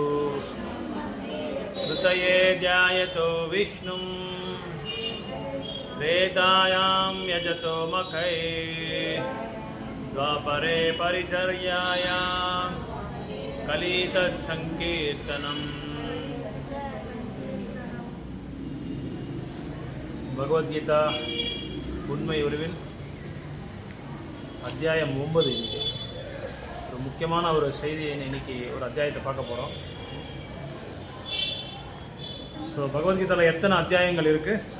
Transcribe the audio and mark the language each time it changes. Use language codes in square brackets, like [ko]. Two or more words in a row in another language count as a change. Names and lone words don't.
[sa] ధృతయే ధ్యాయతో విష్ణుం వేదాయాం యజతో మఖై ద్వాపరే పరిచర్యాయాం కలితత్ సంకీర్తనం. [ta] பகவத்கீதா உண்மை உருவில் அத்தியாயம் 9. இன்னைக்கு ஒரு முக்கியமான ஒரு செய்தியை இன்னைக்கு ஒரு அத்தியாயத்தை பார்க்க போகிறோம். ஸோ பகவத்கீதாவில் எத்தனை அத்தியாயங்கள் இருக்குது?